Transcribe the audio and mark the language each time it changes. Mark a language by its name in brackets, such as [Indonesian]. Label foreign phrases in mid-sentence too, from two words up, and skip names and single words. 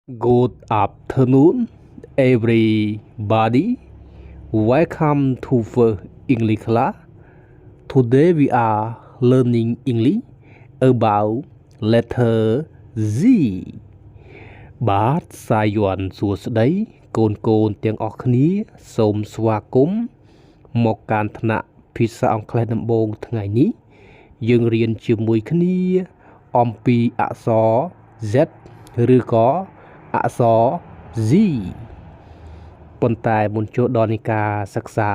[English] Good afternoon, everybody. Welcome to First English class. Today we are learning English about letter Z. [Khmer] បាទសាយ័ន្តសួស្តីកូនទាំងអស់គ្នាសូមស្វាគមន៍មកកាន់ថ្នាក់ភាសាអង់គ្លេសដំបូងថ្ងៃនេះយើងរៀនជាមួយ គ្នាអំពីអក្សរ Z ឬក៏អក្សរ Z ប៉ុន្តែមុនចូលដល់នៃការសិក្សា